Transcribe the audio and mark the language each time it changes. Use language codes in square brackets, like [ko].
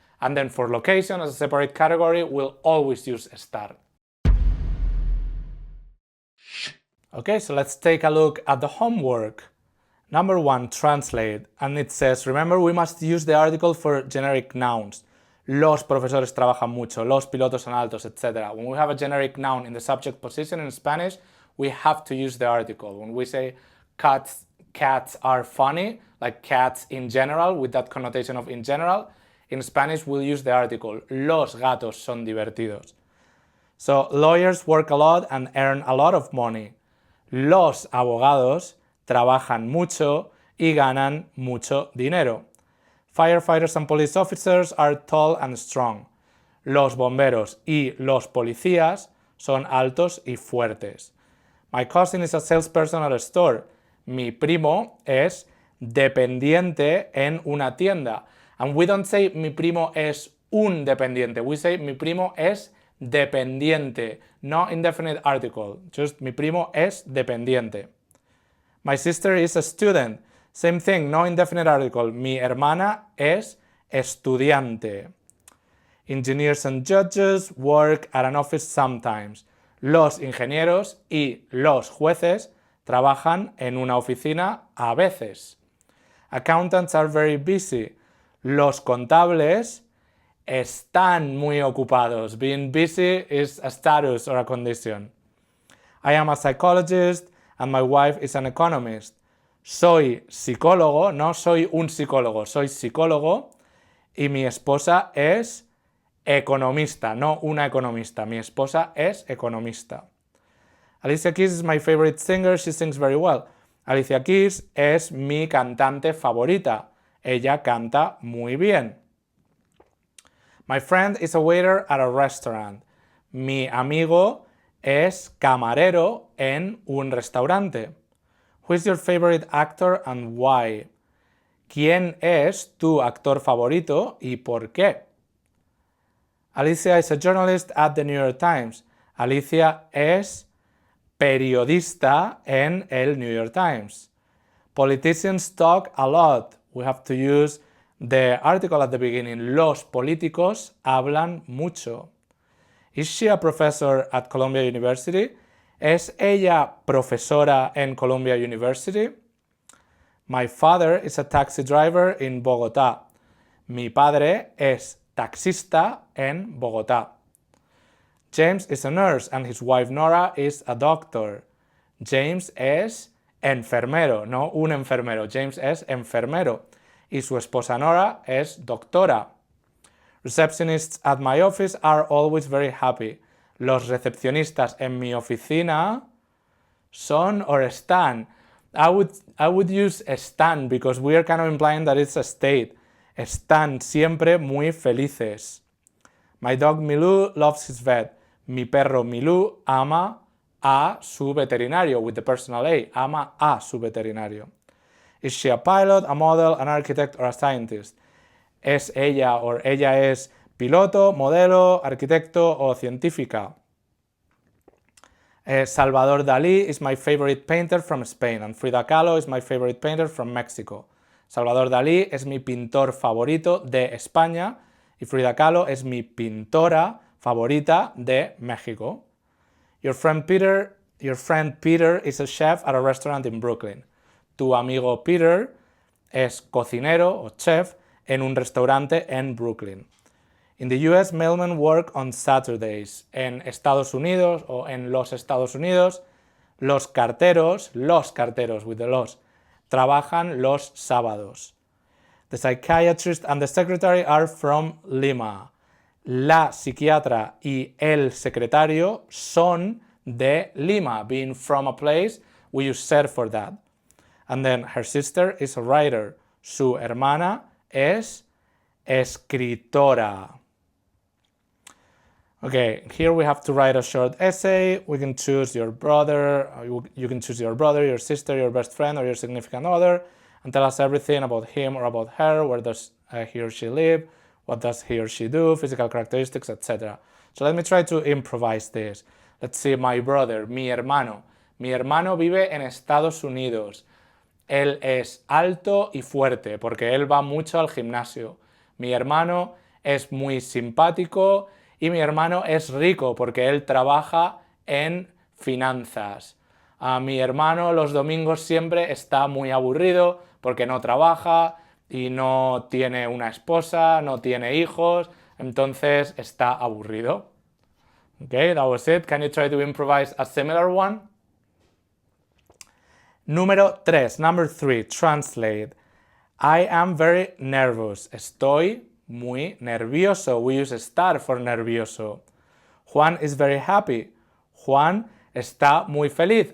[en] And then for location, as a separate category, we'll always use estar. Okay, so let's take a look at the homework. Number 1, translate. And it says, remember, we must use the article for generic nouns. [es] Los profesores trabajan mucho, los pilotos son altos, etc. [en] When we have a generic noun in the subject position in Spanish, we have to use the article. When we say cats are funny, like cats in general, with that connotation of in general, in Spanish we'll use the article. [es] Los gatos son divertidos. [en] So lawyers work a lot and earn a lot of money. [es] Los abogados trabajan mucho y ganan mucho dinero. [en] Firefighters and police officers are tall and strong. [es] Los bomberos y los policías son altos y fuertes. [en] My cousin is a salesperson at a store. [es] Mi primo es dependiente en una tienda. [en] And we don't say [es] mi primo es un dependiente. [en] We say [es] mi primo es dependiente. [en] No indefinite article. Just [es] mi primo es dependiente. [en] My sister is a student. Same thing, no indefinite article. [es] Mi hermana es estudiante. [en] Engineers and judges work at an office sometimes. [es] Los ingenieros y los jueces trabajan en una oficina a veces. [en] Accountants are very busy. [es] Los contables están muy ocupados. [en] Being busy is a status or a condition. I am a psychologist and my wife is an economist. [es] Soy psicólogo, no soy un psicólogo, soy psicólogo y mi esposa es economista, no una economista. Mi esposa es economista. [en] Alicia Keys is my favorite singer, she sings very well. [es] Alicia Keys es mi cantante favorita. Ella canta muy bien. [en] My friend is a waiter at a restaurant. [es] Mi amigo es camarero en un restaurante. [en] Who is your favorite actor and why? [es] ¿Quién es tu actor favorito y por qué? [en] Alicia is a journalist at the New York Times. [es] Alicia es periodista en el New York Times. [en] Politicians talk a lot. We have to use the article at the beginning. [es] Los políticos hablan mucho. [en] Is she a professor at Columbia University? [es] ¿Es ella profesora en Columbia University? [en] My father is a taxi driver in Bogotá. [es] Mi padre es taxista en Bogotá. [en] James is a nurse and his wife Nora is a doctor. [es] James es enfermero, no un enfermero. James es enfermero y su esposa Nora es doctora. [en] Receptionists at my office are always very happy. [es] Los recepcionistas en mi oficina son or están. [en] I would use están because we are kind of implying that it's a state. [es] Están siempre muy felices. [en] My dog Milou loves his vet. [es] Mi perro Milou ama a su veterinario, [en] with the personal A. [es] Ama a su veterinario. [en] Is she a pilot, a model, an architect, or a scientist? [es] ¿Es ella o ella es piloto, modelo, arquitecto o científica? [en] Salvador Dalí is my favorite painter from Spain and Frida Kahlo is my favorite painter from Mexico. [es] Salvador Dalí es mi pintor favorito de España y Frida Kahlo es mi pintora favorita de México. [en] Your friend Peter is a chef at a restaurant in Brooklyn. [es] Tu amigo Peter es cocinero o chef en un restaurante en Brooklyn. [en] In the US, mailmen work on Saturdays. [es] En Estados Unidos o en los Estados Unidos, los carteros [en] with the [es] los, trabajan los sábados. [en] The psychiatrist and the secretary are from Lima. [es] La psiquiatra y el secretario son de Lima. [en] Being from a place, we use ser for that. And then her sister is a writer. [es] Su hermana es escritora. [en] Okay, here we have to write a short essay. We can choose your brother, you can choose your brother, your sister, your best friend, or your significant other, and tell us everything about him or about her. Where does he or she live? What does he or she do? Physical characteristics, etc. So let me try to improvise this. Let's see, my brother, [es] mi hermano. Mi hermano vive en Estados Unidos. Él es alto y fuerte porque él va mucho al gimnasio. Mi hermano es muy simpático y mi hermano es rico porque él trabaja en finanzas. A mi hermano los domingos siempre está muy aburrido porque no trabaja y no tiene una esposa, no tiene hijos, entonces está aburrido. [en] Okay, that was it. Can you try to improvise a similar one? [es] Número 3, [en] number 3, translate. I am very nervous. [es] Estoy muy nervioso. [en] We use estar for nervioso. Juan is very happy. [es] Juan está muy feliz.